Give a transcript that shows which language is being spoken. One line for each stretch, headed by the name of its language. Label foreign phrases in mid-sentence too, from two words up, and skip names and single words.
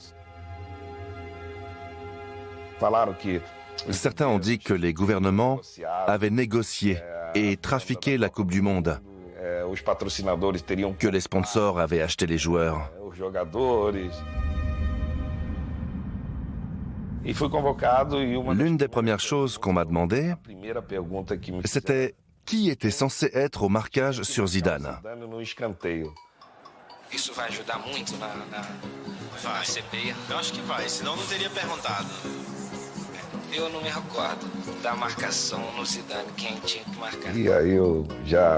French: Certains ont dit que les gouvernements avaient négocié et trafiqué la Coupe du Monde, que les sponsors avaient acheté les joueurs. L'une des premières choses qu'on m'a demandé, c'était qui était censé être au marquage sur Zidane.
Portuguese: Isso vai ajudar muito na CPI? Eu acho que vai, senão não teria perguntado. Eu não me recordo da marcação no Zidane, quem tinha que marcar.